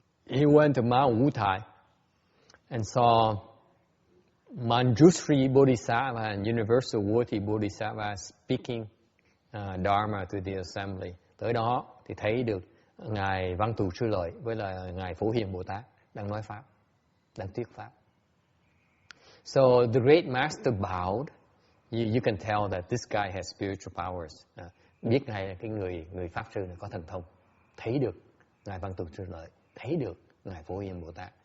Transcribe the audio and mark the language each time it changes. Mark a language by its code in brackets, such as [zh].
[en] He went to Mount Wu Thai and saw Manjushri Bodhisattva and Universal Worthy Bodhisattva speaking Dharma to the assembly. [vi] Tới đó thì thấy được ngài Văn Thù Sư Lợi với là ngài Phổ Hiền Bồ Tát đang nói pháp, đang thuyết pháp. [en] So the great master bowed. You can tell that this guy has spiritual powers. [vi] Biết ngài là cái người pháp sư này có thần thông, thấy được ngài Văn Thù Sư Lợi, thấy được ngài Phổ Hiền Bồ Tát.